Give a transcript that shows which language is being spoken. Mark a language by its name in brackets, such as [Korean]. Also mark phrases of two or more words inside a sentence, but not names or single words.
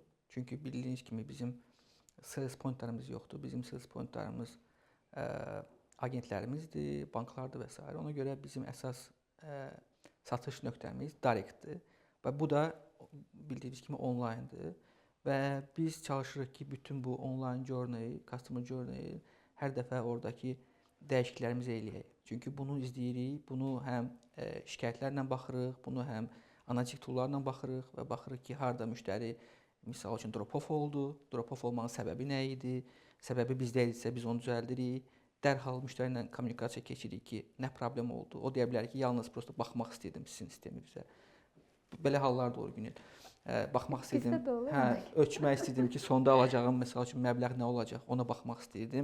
[Azerbaijani] Çünki bildiyiniz kimi bizim [English] sales pointlarımız [Azerbaijani] yoxdur. Bizim [English] sales pointlarımız [Azerbaijani] agentlərimizdir, banklardır və s. Ona görə bizim əsas satış nöqtəmiz direktdir və bu da bildiyiniz kimi onlayndır və biz çalışırıq ki, bütün bu [English] online journey, customer journey [Azerbaijani] hər dəfə oradakı dəyişikliklərimizi eləyək. Çünki bunu izləyirik, bunu həm şikayətlərlə baxırıq, bunu həm analitik toollarla baxırıq və baxırıq ki, harda müştəri misal üçün drop-off oldu, drop-off olmanın səbəbi nə idi, səbəbi bizdə idisə biz onu düzəldirik, dərhal müştəri ilə kommunikasiya keçirik ki, nə problem oldu. O deyə bilər ki, yalnız prosta baxmaq istədim sizin sisteminizə. Belə hallar da olur Günel. Baxmaq istədim, ölçmək istədim ki, sonda alacağım məsəl üçün məbləğ nə olacaq, ona baxmaq istəyirdim.